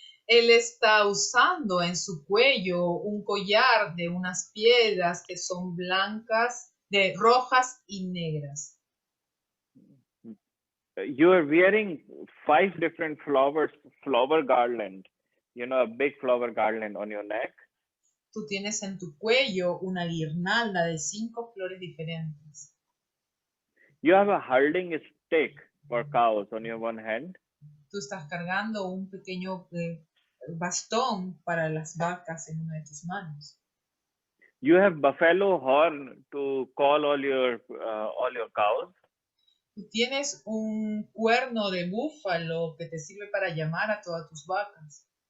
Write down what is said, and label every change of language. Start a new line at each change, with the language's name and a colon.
Spanish: Él está usando en su cuello un collar de unas piedras que son blancas, rojas y negras.
English: You are wearing 5 different flower garland, a big flower garland on your neck.
Spanish: Tú tienes en tu cuello una guirnalda de 5 flores diferentes.
English: You have a herding stick for cows on your one hand.
Spanish: Tú estás cargando un pequeño bastón para las vacas en una de tus manos.
English: You have buffalo horn to call all your cows.
Spanish: Tú tienes un cuerno de búfalo que te sirve para llamar a todas tus vacas.